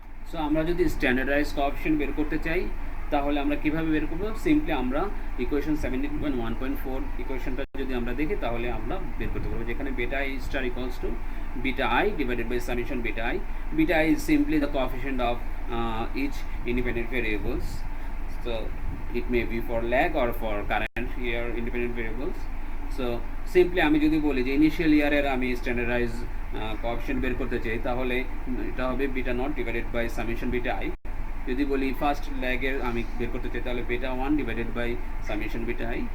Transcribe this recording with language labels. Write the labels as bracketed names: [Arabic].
[Bangla] So আমরা যদি standardise coefficient বের করতে চাই তাহলে আমরা কিভাবে বের করব? সিম্পলি আমরা ইকুয়েশন 17.1.4 ইকুয়েশনটা যদি আমরা দেখি তাহলে আমরা বের করতে পারবো, যেখানে বেটা I star equals to [English] beta I divided by summation beta I. Beta I is simply the coefficient of each independent variables. So it may be for lag or for current year independent variables. So simply [Bangla] আমি যদি বলি যে initial ইয়ারের আমি standardise coefficient বের করতে চাই তাহলে এটা হবে beta not divided by summation beta I. যদি বলি ফার্স্ট ল্যাগের আমি বের করতে চাই তাহলে beta 1 divided by summation beta I.